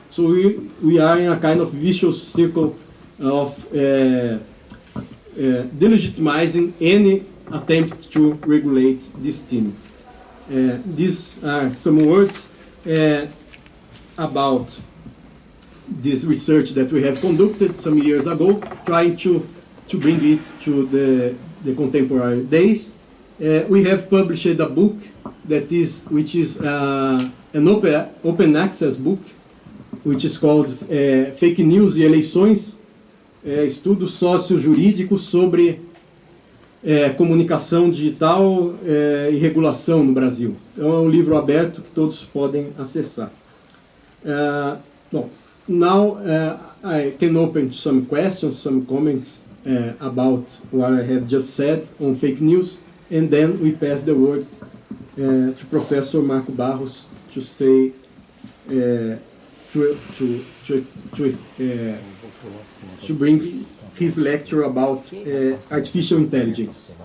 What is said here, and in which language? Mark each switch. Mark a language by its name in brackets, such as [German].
[English] So we are in a kind of vicious circle of delegitimizing any attempt to regulate this theme. These are some words about this research that we have conducted some years ago, trying to bring it to the contemporary days. We have published a book which is an open access book, which is called [Portuguese] Fake News e Eleições, estudo sócio-jurídico sobre comunicação digital e regulação no Brasil. Então é um livro aberto que todos podem acessar. Bom, [English] now I can open some questions, some comments about what I have just said on fake news, and then we pass the word to Professor Marco Barros to say to bring his lecture about artificial intelligence.